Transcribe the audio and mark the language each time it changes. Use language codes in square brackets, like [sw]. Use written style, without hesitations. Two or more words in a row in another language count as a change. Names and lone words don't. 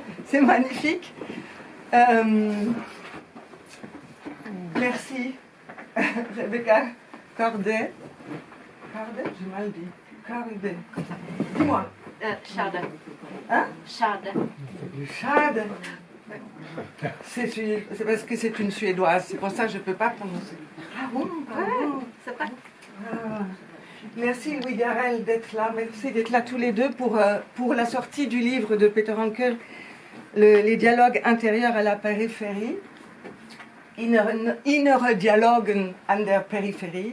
[fr] C'est magnifique. Merci, Rebecca Corday. Corday, j'ai mal dit. Corday. Dis-moi. [de] Schade. [fr] Hein? [de] Schade. Schade. [fr] C'est parce que c'est une Suédoise, c'est pour ça que je ne peux pas prononcer. Ah bon, pardon. C'est pas... Merci Louis Garrel d'être là, merci d'être là tous les deux pour la sortie du livre de Peter Hanke, les dialogues intérieurs à la périphérie, [de] Innere Dialogen an der Peripherie.